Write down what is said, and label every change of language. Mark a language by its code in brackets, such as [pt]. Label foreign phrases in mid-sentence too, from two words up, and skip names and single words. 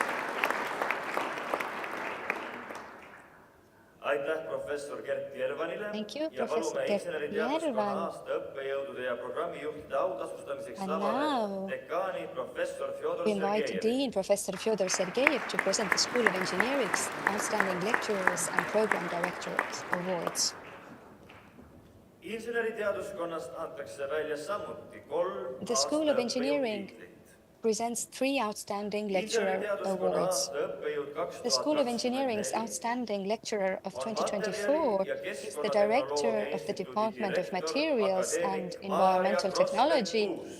[et] Aitäh professor Gert Järvanile [en] Thank you, [et] ja [en] Professor [et] palume [en] Gert [et] inseneriteaduskonna [en] Järvan. [et] aasta õppejõudude ja programmijuhtide autasustamiseks [en] And [et] lavale [en] now [et] dekaani professor Fjodor [en] we invite [et] Sergejevi. [en] Dean Professor Fyodor Sergeyev to present the School of Engineering's Outstanding Lecturers and Program Directors Awards. [et] Inseneriteaduskonnast antakse välja samuti 3 [en] The School [et] aasta [en] of Engineering [et] õppejõutiitlit. [en] presents 3 Outstanding Lecturer [et] Inseneriteaduskonna [en] Awards. [et] aasta õppejõud [en] The School of Engineering's [et] 2024 [en] Outstanding Lecturer of [et] on [en] 2024 [et] materjali- ja [en] is the Director [et] Keskkonnatehnoloogia [en] of the [et] Instituudi [en] Department of [et] direktor, [en] Materials and [et] akadeemik [en] Environmental [et] Maarja [en] Technology, [et] Krossberg-Kuusk.